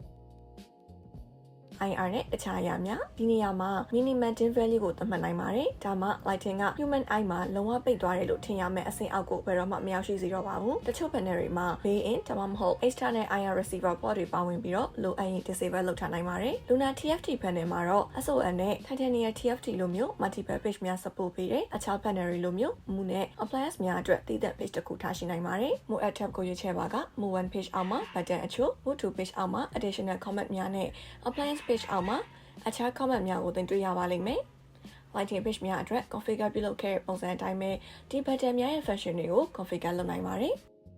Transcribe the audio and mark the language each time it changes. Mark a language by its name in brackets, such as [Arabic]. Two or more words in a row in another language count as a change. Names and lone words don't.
[Burmese] IR နဲ့တခြားအရာများဒီနေရာမှာ [English] minimum dim value [Burmese] ကိုသတ်မှတ်နိုင်ပါတယ်ဒါမှ lighting က [English] human eye [Burmese] မှာလုံးဝပိတ်သွားတယ်လို့ထင်ရမယ့်အဆင့်အောက်ကိုဘယ်တော့မှမရောက် ရှိစေတော့ပါဘူးတချို့ panel တွေမှာ built-in ဒါမှမဟုတ် [English] external IR receiver port [Burmese] တွေပါဝင်ပြီးတော့လိုအပ်ရင် disable လုပ်ထားနိုင်ပါတယ် Luna TFT panel မှာတော့ SON နဲ့ Titanium TFT လိုမျိုး [English] multiple page [Burmese] များ support ပေးတယ်အခြား panel တွေလိုမျိုးမူနဲ့ appliance များအတွက်တည်တဲ့ page တစ်ခုထားရှိနိုင်ပါတယ် [English] More add tab [Burmese] ကိုရွေးချယ်ပါက [English] More 1 page [Burmese] အောက်မှာ button အချို့ [English] More 2 page [Burmese] အောက်မှာ [English] additional comment [Burmese] များနဲ့ [English] appliance page [Burmese] အောက်မှာအခြား comment များကိုသင်တွေ့ရပါလိမ့်မယ် [English] lighting page [Burmese] များအတွက် configure ပြုလုပ်ခဲ့တဲ့ပုံစံအတိုင်းပဲဒီ button များရဲ့ function တွေကို configure လုပ်နိုင်ပါတယ်